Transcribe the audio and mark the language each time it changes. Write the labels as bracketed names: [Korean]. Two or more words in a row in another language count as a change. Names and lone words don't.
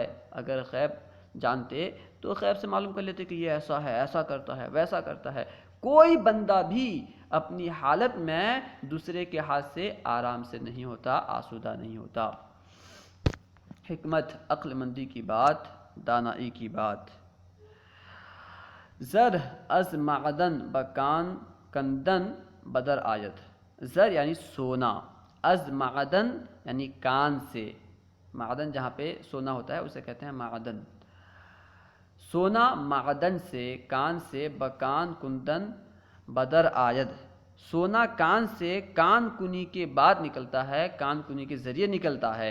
[Urdu] اگر غیب جانتے تو غیب سے معلوم کر لیتے کہ یہ ایسا ہے، ایسا کرتا ہے، ویسا کرتا ہے۔ کوئی بندہ بھی اپنی حالت میں دوسرے کے ہاتھ سے آرام سے نہیں ہوتا، آسودہ نہیں ہوتا۔ حکمت عقل مندی کی بات، دانائی کی بات۔ [Persian] زر از معدن بکان کندن بدر آیت، [Urdu] زر یعنی سونا، [Persian] از معدن [Urdu] یعنی کان سے، معدن جہاں پہ سونا ہوتا ہے اسے کہتے ہیں معدن۔ سونا معدن سے، کان سے، [Persian] بکان کندن بدر آید، [Urdu] سونا کان سے کان کنی کے بعد نکلتا ہے، کان کنی کے ذریعے نکلتا ہے۔